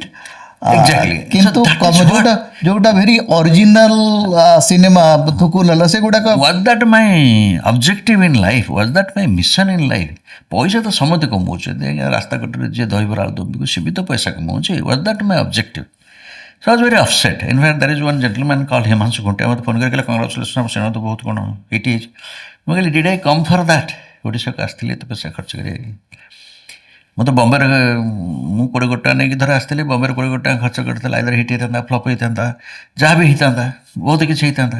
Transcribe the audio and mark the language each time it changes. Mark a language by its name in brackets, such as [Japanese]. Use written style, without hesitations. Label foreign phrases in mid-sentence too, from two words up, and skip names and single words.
[Odia] ଏକ୍ଜାକ୍ଟଲି। କିନ୍ତୁ ଯୋଉଟା [English] very original cinema [Odia] ଥୁକୁଲ ହେଲା ସେଗୁଡ଼ାକ [English] Was that my objective in life? Was that my mission in life? [Odia] ପଇସା ତ ସମସ୍ତେ କମାଉଛନ୍ତି, ରାସ୍ତା କଟରେ ଯିଏ ଦହିବରା ଆଳୁଦମ୍ ବିକୁ ସେ ବି ତ ପଇସା କମାଉଛି। [English] Was that my objective? So I was very upset. In fact, there is one gentleman called Himanshu Guntia. [Odia] ମୋତେ ଫୋନ୍ କରିକି କଂଗ୍ରାଚୁଲେସନ୍, ଆମ ସିନେମା ତ ବହୁତ କ'ଣ ଏଇଠି ହେଇଛି। ମୁଁ କହିଲି [English] Did I come for that? [Odia] ଓଡ଼ିଶାକୁ ଆସିଥିଲି ଏତେ ପଇସା ଖର୍ଚ୍ଚ କରି। ମୋତେ ବମ୍ବେରେ ମୁଁ 20 କୋଟି ଟଙ୍କା ନେଇକି ଧର ଆସିଥିଲି, ବମ୍ବେରେ 20 କୋଟି ଟଙ୍କା ଖର୍ଚ୍ଚ କରିଥିଲା, [English] either hit [Odia] ହେଇଥାନ୍ତା, ଫ୍ଲପ୍ ହେଇଥାନ୍ତା, ଯାହା ବି ହେଇଥାନ୍ତା, ବହୁତ କିଛି ହେଇଥାନ୍ତା।